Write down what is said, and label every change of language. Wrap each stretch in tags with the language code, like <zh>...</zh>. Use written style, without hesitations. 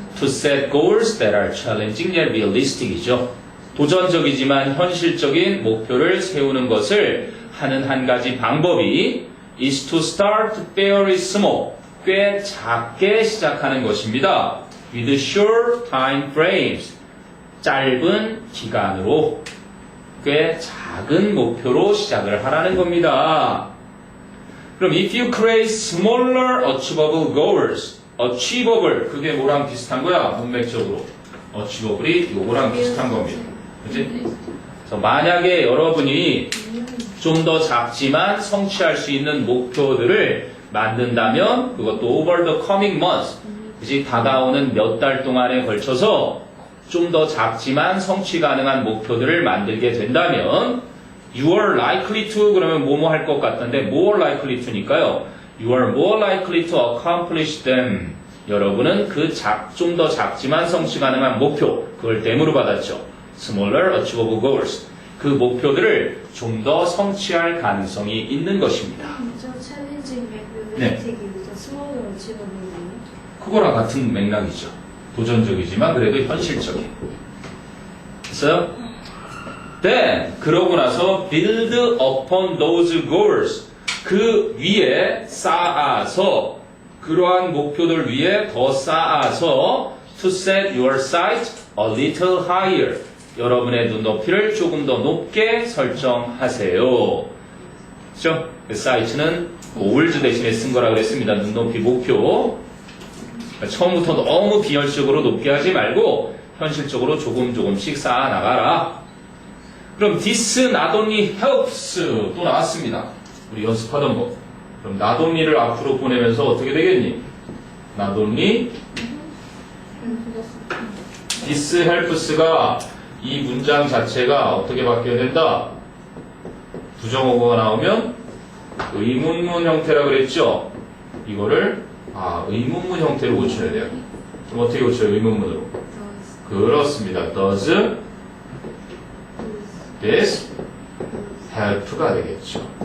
<en>To set goals that are challenging yet realistic이죠.</en> <ko>도전적이지만 현실적인 목표를 세우는 것을 하는 한 가지 방법이</ko> <en>is to start very small.</en> <ko>꽤 작게 시작하는 것입니다.</ko> <en>With short time frames.</en> <ko>짧은 기간으로 꽤 작은 목표로 시작을 하라는 겁니다. 그럼</ko> <en>if you create smaller achievable goals, achievable</en> <ko>그게 뭐랑 비슷한 거야? 문맥적으로 achievable이 요거랑 비슷한 겁니다. 그치? 그래서 만약에 여러분이 좀 더 작지만 성취할 수 있는 목표들을 만든다면 그것도</ko> <en>over the coming months</en> <ko>그치? 다가오는 몇 달 동안에 걸쳐서 좀 더 작지만 성취 가능한 목표들을 만들게 된다면</ko> <en>you are likely to</en> <ko>그러면 뭐뭐 할 것 같던데</ko> <en>more likely to</en> <ko>니까요.</ko> <en>You are more likely to accomplish them.</en> <ko>여러분은 그 좀 더 작지만 성취 가능한 목표 그걸 댐으로 받았죠.</ko> <en>Smaller achievable goals.</en> <ko>그 목표들을 좀 더 성취할 가능성이 있는 것입니다. 저 챌린징 네. 맥락이 스몰로 어치버블이에요? 그거랑 같은 맥락이죠. 도전적이지만 그래도 현실적인. 됐어요?</ko> <en>Then</en> <ko>그러고 나서</ko> <en>build upon those goals.</en> <ko>그 위에 쌓아서 그러한 목표들 위에 더 쌓아서 to</ko> <en>to set your sight a little higher.</en> <ko>여러분의 눈높이를 조금 더 높게 설정하세요. 그렇죠? sight는 goals 대신에 쓴 거라 그랬습니다. 눈높이 목표. 처음부터 너무 비현실적으로 높게 하지 말고 현실적으로 조금씩 쌓아 나가라. 그럼</ko> <en>this not only helps</en> <ko>또 나왔습니다. 우리 연습하던 거. 그럼 not only를 앞으로 보내면서 어떻게 되겠니?</ko> <en>not only this helps</en> <ko>가 이 문장 자체가 어떻게 바뀌어야 된다? 부정어구가 나오면 의문문 형태라 그랬죠? 이거를 의문문 형태로 고쳐야 돼요. 그럼 어떻게 고쳐요? 의문문으로. 그렇습니다.</ko> <en>Does this help가</en> <ko>되겠죠.</ko>